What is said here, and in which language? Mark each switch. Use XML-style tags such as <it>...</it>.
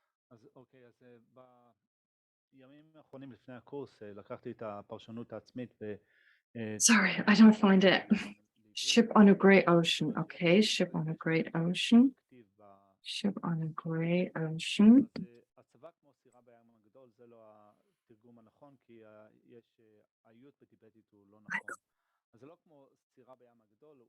<he>אז אוקיי, אז בימים האחרונים לפני הקורס לקחתי את הפרשנות העצמית ו...</he> <en>Sorry, I don't find it. Ship on a great ocean. Okay, ship on a great ocean. Ship on a great ocean.</en> <he>הצבא כמו סירה בים הגדול זה לא התרגום הנכון כי יש האיות בטיבטית הוא לא נכון. אז זה לא כמו סירה בים הגדול, הוא</he>